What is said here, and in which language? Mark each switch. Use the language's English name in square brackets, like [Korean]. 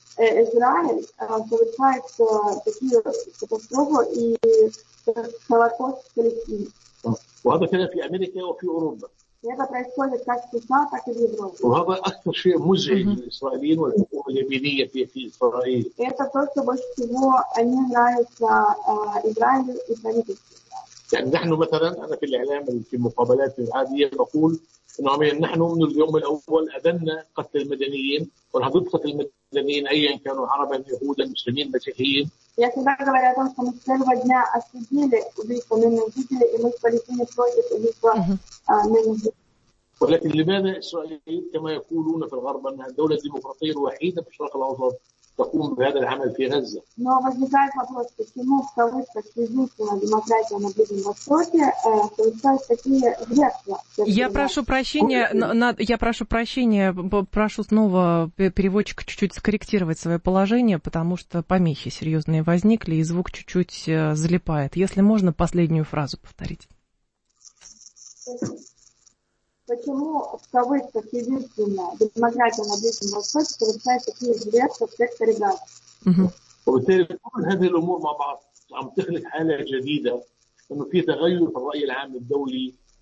[Russian] Израиль получает такие катастрофы и холокост в Палестине. [Arabic] وهذا كان في أمريكا وفي أوروبا. هذا [Russian] происходит как [Arabic] في [Russian] США, так и в Европе. [Arabic] وهذا أكثر شيء مزعج للإسرائيليين والحكومة اليمينية في إسرائيل. [Russian] Это то, что больше всего они нравятся Израилю и правительству. [Arabic] يعني نحن مثلاً أنا في الإعلام في المقابلات العادية بقول إنه نحن من اليوم الأول أدنى قتل المدنيين والحدود قتل المدنيين أيا كانوا عربا يهودا مسلمين مسيحيين. [Russian] Я всегда говорю о том, что мы с первого дня осудили убийство мирных жителей, и мы в Палестине против убийства мирных жителей. [Arabic] ولكن لماذا إسرائيل كما يقولون في الغرب أنها الدولة الديمقراطية الوحيدة في الشرق الأوسط تقوم بهذا العمل في غزة؟ [Russian] Но возникает вопрос, почему в кавычках единственная демократия на Ближнем Востоке получает такие жертвы? Я прошу прощения, прошу снова переводчика чуть-чуть скорректировать свое положение, потому что помехи серьезные возникли, и звук чуть-чуть залипает. Если можно, последнюю фразу повторить. Почему в кавычках единственная демократия на Ближнем Востоке получает такие жертвы в секторе Газа? [Arabic] وبالتالي كل هذه الأمور مع بعض عم تخلق حالة جديدة إنه في تغير في الرأي العام الدولي